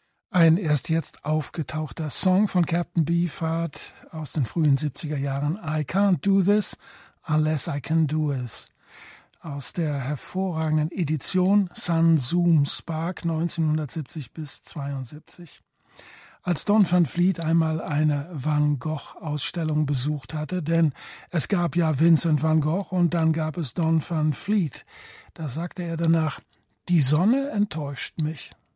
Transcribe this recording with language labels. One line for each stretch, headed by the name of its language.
German: Ein erst jetzt aufgetauchter Song von Captain Beefheart aus den frühen 70er Jahren.
English: I can't do this unless I can do it.
German: Aus der hervorragenden Edition Sun Zoom Spark 1970 bis 72. Als Don van Vliet einmal eine Van Gogh-Ausstellung besucht hatte, denn es gab ja Vincent van Gogh und dann gab es Don van Vliet, da sagte er danach, die Sonne enttäuscht mich.